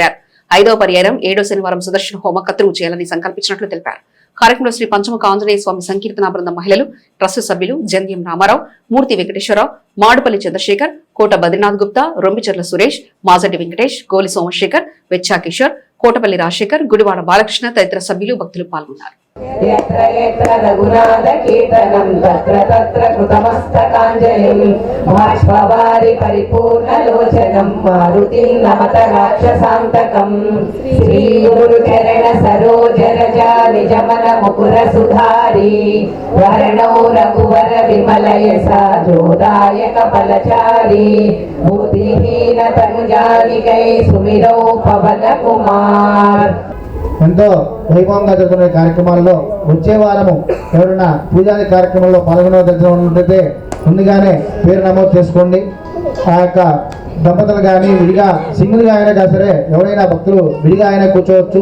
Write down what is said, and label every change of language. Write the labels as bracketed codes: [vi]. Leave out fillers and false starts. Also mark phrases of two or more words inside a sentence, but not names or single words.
[te] 5వ పర్యాయం 7వ శనివారం సుదర్శన హోమ కత్తురు చేయాలని సంకల్పించినట్లు తెలిపారు. కార్యక్రమంలో శ్రీ పంచముఖ ఆంజనేయ స్వామి సంకీర్తన బృందం మహిళలు, ట్రస్టు సభ్యులు జంధ్యం రామారావు, మూర్తి వెంకటేశ్వరరావు, మాడుపల్లి చంద్రశేఖర్, కోట బద్రీనాథ్ గుప్తా, రొంబిచెర్ల సురేష్, మాజడ్డి వెంకటేష్, గోలి సోమశేఖర్, వెచ్చా కిషోర్, కోటపల్లి రాజశేఖర్, గుడివాడ బాలకృష్ణ తదితర సభ్యులు భక్తులు పాల్గొన్నారు. [sa] यत्र यत्र रघुनाथकीर्तनं तत्र तत्र कृतमस्तकाञ्जलिं बाष्पवारि परिपूर्णलोचनं मारुतिं नमत राक्षसान्तकं [awa] श्रीगुरुचरण सरोजरजा निजमन मुकुर सुधारी वरणो रघुवर विमल यसा जोदायक फलचारी बुद्धिहीन तनुजानिकै सुमिरौ पवन कुमार. [te] ఎంతో వైభవంగా జరుగుతున్న కార్యక్రమాల్లో వచ్చే వారము ఎవరైనా పూజాది కార్యక్రమంలో పాల్గొనదలిచినట్లయితే ముందుగానే పేరు నమోదు చేసుకోండి. ఆ యొక్క దంపతులు కానీ విడిగా సింగిల్గా అయినా సరే ఎవరైనా భక్తులు విడిగా అయినా కూర్చోవచ్చు.